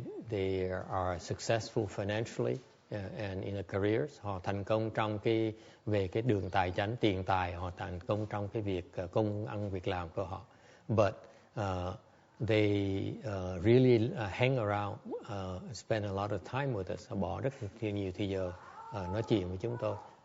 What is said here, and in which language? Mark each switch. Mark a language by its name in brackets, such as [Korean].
[English] They are successful financially and in their careers. [Vietnamese] Họ thành công trong về cái đường tài chánh, tiền tài. Họ thành công trong cái việc công ăn việc làm của họ. [English] But they really hang around, spend a lot of time with us. [Vietnamese] Họ bỏ rất nhiều thời giờ nói chuyện với chúng tôi.